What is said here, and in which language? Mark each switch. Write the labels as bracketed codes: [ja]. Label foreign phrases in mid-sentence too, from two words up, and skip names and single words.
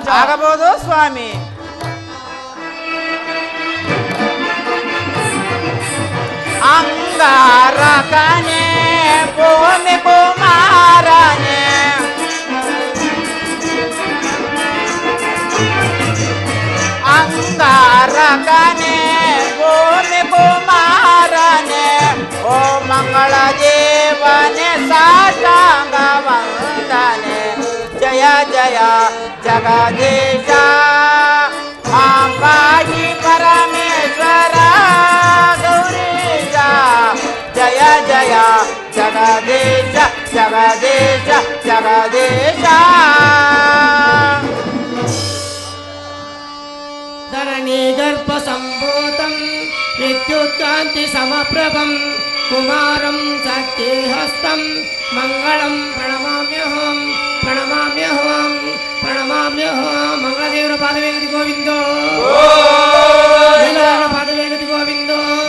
[kn] ಆಗಬಹುದು ಸ್ವಾಮಿ. ಅಂಗಾರಕನೆ ಭೂಮಿ ಕುಮಾರನೆ. ಅಂಗಾರಕನೆ ಭೂಮಿ ಕುಮಾರನೆ. ಓ ಮಂಗಳ ದೇವನೆ ಸಾಷ್ಟಾಂಗ ವಂದನೆ. [sa] ಜಯ ಜಯ ಜಯ ಜಗದೀಶ ಮಾಂ ಪಾಹಿ ಪರಮೇಶ್ವರ ಗೌರೀಶ ಜಯ ಜಯ ಜಗದೀಶ ಜಗದೀಶ ಜಗದೀಶ ಧರಣಿ ಗರ್ಭ ಸಂಭೂತಂ ವಿದ್ಯುತ್ಕಾಂತಿ ಸಮಪ್ರಭಂ ಕುಮಾರಂ ಸತ್ಯಹಸ್ತಂ ಮಂಗಳಂ ಪ್ರಣಮಾಮ್ಯಹಂ ಪ್ರಣಮಾಮ್ಯಹಂ ಪ್ರಣಮಾಮ್ಯಹಂ [kn] ಮಂಗಳದೇವರ ಪಾದವೇಗತಿ ಗೋವಿಂದೋ ಪಾದವೇಗತಿ ಗೋವಿಂದೋ.